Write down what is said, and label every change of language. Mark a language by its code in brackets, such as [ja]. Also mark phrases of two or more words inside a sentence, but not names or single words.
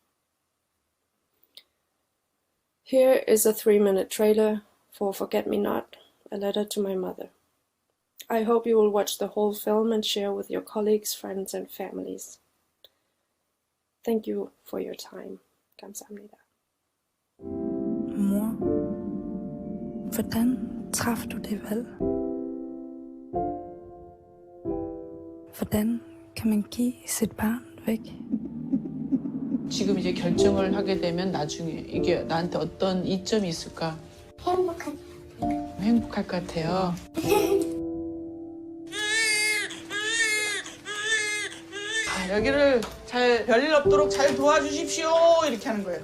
[en] Here is a 3-minute trailer for Forget Me Not, a letter to my mother. I hope you will watch the whole film and share with your colleagues, friends and families. Thank you for your time. [ko] 감사합니다. [da] Mor, hvordan traf du det valg? Hvordan kan man give sit barn væk? [ko] 지금 이제 결정을 하게 되면 나중에 이게 나한테 어떤 이점이 있을까? 행복할 것 같아요. 여기를 잘 별일 없도록 잘 도와주십시오 이렇게 하는 거예요.